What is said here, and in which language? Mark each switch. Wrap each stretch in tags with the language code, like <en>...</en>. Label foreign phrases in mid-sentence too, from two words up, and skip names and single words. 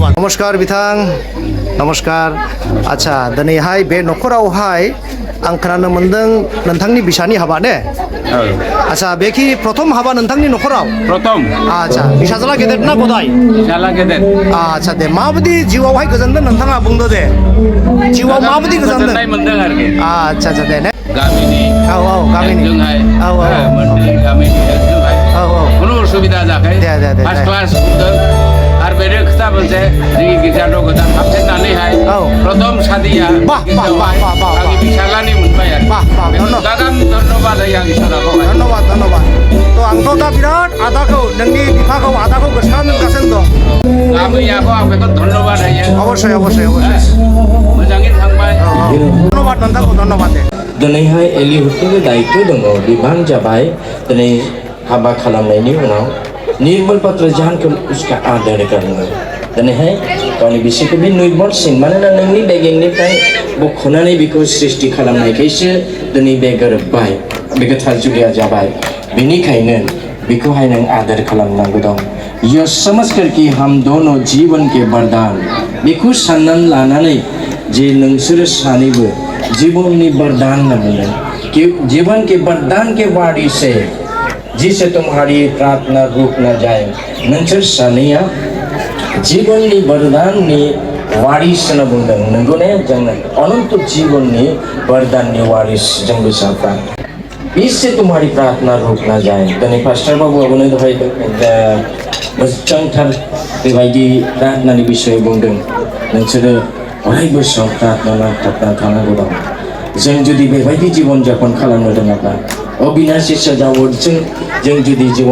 <brx>नमस्कार बिथां नमस्कार अच्छा दिनैहाय बे नखरावहाय आं खोनानो मोनदों नोंथांनि बिसानि हाबा ने अच्छा बेखि प्रथम हाबा नोंथांनि नखराव प्रथम अच्छा बिसाजला गेदेर ना गदाय फिसाला गेदेर अच्छा दे माबायदि जिउआवहाय गोजोनदों नोंथाङा बुंदो दे जिउआव माबायदि गोजोनदों गोजोननाय मोनदों आरोखि अच्छा अच्छा दे ने गामिनि औ औ गामिनि जोंहाय औ औ मोननै गामिनि जोंहाय औ औ खुनु उसुबिदा जायाखै दे</brx> <en>first class</en> <brx>बुंदों आरो बेनो खोथा मोनसे जोंनि गिर्जानो गोदान हाबजेननानैहाय औ प्रथम सादिया बाह बाह बाह बाह बाह आंनि फिसालानि मोनबाय आरो बाह बाह गोदान धन्यबाद होयो आं इसोराखौहाय धन्यबाद धन्यबाद तो आंथ' दा बिराद आदाखौ नोंनि बिफाखौ आदाखौ गोसोखांगासिनो दं गामियाखौ आं बेखौ धन्यबाद होयो अबस्यय अबस्यय अबस्यय मोजाङै थांबाय धन्यबाद नोंथांखौ धन्यबाद दे दिनैहाय एलिहुडनिबो दायित्व दङ बिबान जाबाय दिनै हाबा खालामनायनि उनाव निर्मल पात्र जाहानखौ उसका आदर खालामो दिनैहाय गावनि बिसिखौ बे निर्मलसिन मानोना नोंनि बेगेंनिफ्राय बख'नानै बेखौ सृष्टि खालामनायखायसो दिनै बे गोरोबबाय बे गोथार जुलिया जाबाय बेनिखायनो बेखौहाय नों आदर खालामनांगौ दं यो</brx> <hi>समझकर कि हम दोनों जीवन के वरदान</hi> <brx>बेखौ साननानै लानानै जे नोंसोरो सानैबो जीवननि वरदान</brx> <hi>न मिले कि जीवन के वरदान के वाणी से जिसे तुम्हारी प्रार्थना रुक न जाए</hi> <brx>नोंसोर सानैया जीवननि वरदाननि वारिस होनना बुंदों नंगौ ने जोंनो अनंत जीवननि वरदाननि वारिस जों बिसाफ्रा</brx> <hi>इससे तुम्हारी प्रार्थना रुक न जाए</hi> <brx>दिनै पास्टार बाबुआबोनो दहाय मोजांथार बेबायदि प्रार्थनानि बिसय बुंदों नोंसोरो अरायबो सम प्रार्थना नांथाबना थानांगौ दं जों जुदि बेबायदि जीवन जापन खालामनो रोङाब्ला अबिनाशी सजावटजों जों जुदि जीवन</brx>